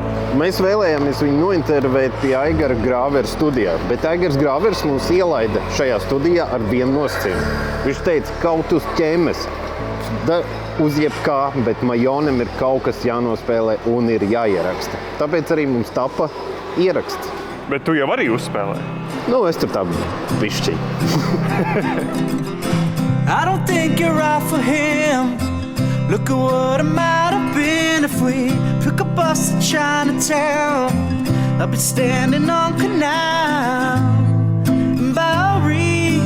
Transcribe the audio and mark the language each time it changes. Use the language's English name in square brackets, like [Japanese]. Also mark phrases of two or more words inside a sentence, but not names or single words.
[Latvian] Mēs vēlējāmies viņu nointervēt pie Aigara Grāvera studijā, bet Aigars Grāvers mūs ielaida šajā studijā ar vienu nosacījumu. Viņš teica, kaut uz ķēmes. Uz jebkā, bet Majonim ir kaut kas jānospēlē un ir jāieraksta. Tāpēc arī mums tapa ieraksts. Bet tu jau arī uzspēlēji? Es tur tā bišķi. [English] I don't think you're right for him. Look at what it might have been if we took a bus to Chinatown. I've been standing on Canal and Bowery.